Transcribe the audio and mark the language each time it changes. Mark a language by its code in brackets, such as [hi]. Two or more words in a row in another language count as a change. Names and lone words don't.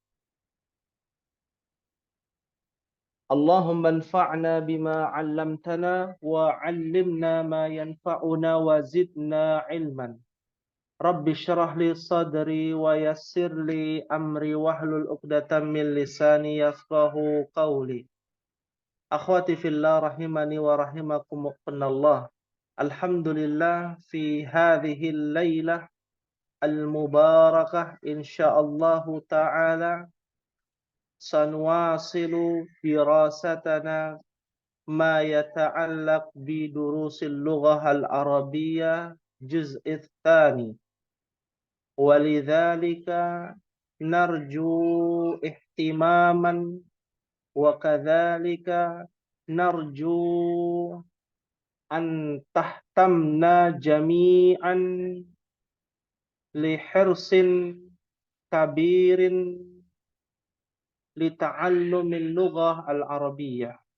[ar] اللهم انفعنا بما علمتنا وعلمنا ما ينفعنا وزدنا علما. رب اشرح لي صدري ويسر لي أمري واحلل عقدة من لساني يفقهوا قولي. أخواتي في الله رحمني ورحمكم الله. الحمد لله في هذه الليلة المباركة إن شاء الله تعالى سنواصل دراستنا ما يتعلق بدروس اللغة العربية الجزء الثاني. ولذلك نرجو اهتماما وكذلك نرجو أن تهتموا جميعا بحرص كبير لتعلم اللغة العربية.